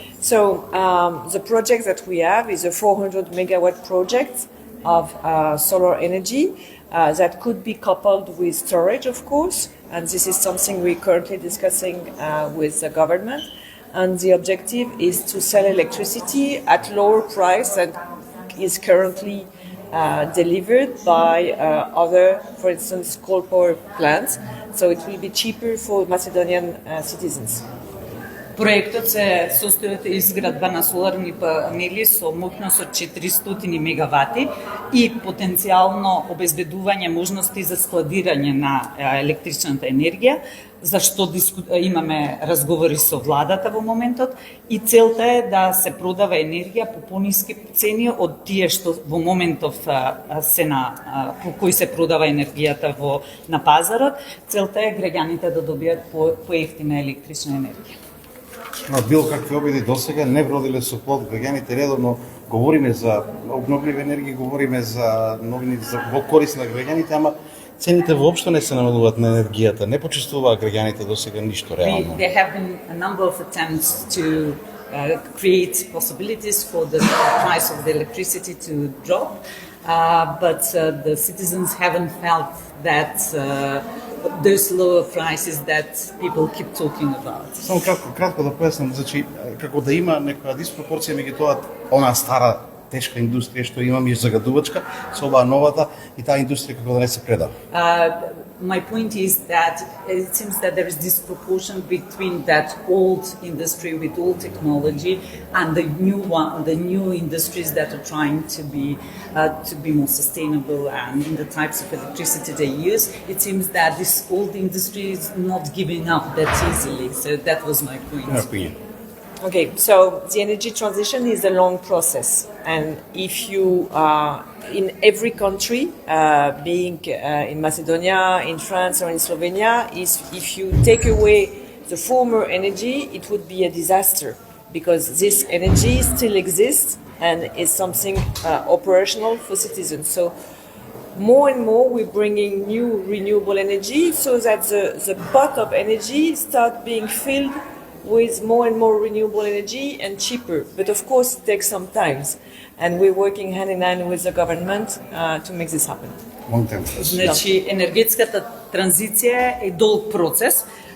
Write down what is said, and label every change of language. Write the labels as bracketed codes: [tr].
[en] So the project that we have is a 400 megawatt project of solar energy that could be coupled with storage, of course, and this is something we're currently discussing with the government. And the objective is to sell electricity at lower price than is currently delivered by other, for instance, coal power plants. So it will be cheaper for Macedonian citizens. [mk] Проектот се состои од изградба на соларни панели со моќност од 400 мегавати и потенцијално обезбедување можности за складирање на електричната енергија, за што имаме разговори со владата во моментот и целта е да се продава енергија по пониски цени од тие што во моментов се по кој се продава енергијата на пазарот. Целта е граѓаните да добијат поевтина електрична енергија. Било какви обиди досега не вродиле со плод. Граѓаните редовно говориме за обновливи енергии, говориме за новини за во корист на граѓаните, ама цените воопшто не се намалуваат на енергијата. Не почувствуваа граѓаните досега ништо реално. [en] There have been a number of attempts to create possibilities for the price of the electricity to drop, but the citizens haven't felt that those lower prices that people keep talking about. [mk] Само кратко да појаснам, значи како да има некоја диспропорција меѓу тоа она стара тешка индустрија што имаме и загадувачка со оваа новата и таа индустрија како да не се предава. [en] My point is that it seems that there is disproportion between that old industry with old technology and the new industries that are trying to be more sustainable and in the types of electricity they use. It seems that this old industry is not giving up that easily. So that was my point. Okay, so the energy transition is a long process, and if you in every country, being in Macedonia, in France, or in Slovenia, if you take away the former energy, it would be a disaster because this energy still exists and is something operational for citizens. So more and more we're bringing new renewable energy so that the pot of energy start being filled with more and more renewable energy and cheaper. But of course it takes some time and we're working hand in hand with the government to make this happen. [mk] Значи, енергетската транзиција е долг процес.